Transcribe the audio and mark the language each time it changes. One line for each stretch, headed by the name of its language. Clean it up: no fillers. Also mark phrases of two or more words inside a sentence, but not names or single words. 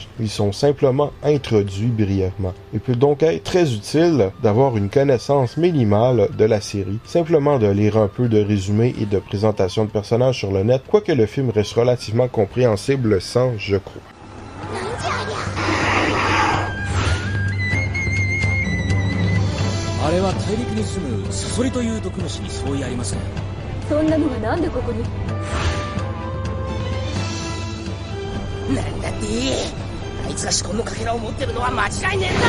French: Ils sont simplement introduits brièvement. Il peut donc être très utile d'avoir une connaissance minimale de la série, simplement de lire un peu de résumés et de présentation de personnages sur le net, quoique le film reste relativement compréhensible sans, je crois.
Japanese: あれは大陸に住むサソリという毒虫に相違ありません。そんなのがなんでここに。なんだってあいつがシコンのかけらを持ってるのは間違いねえんだ。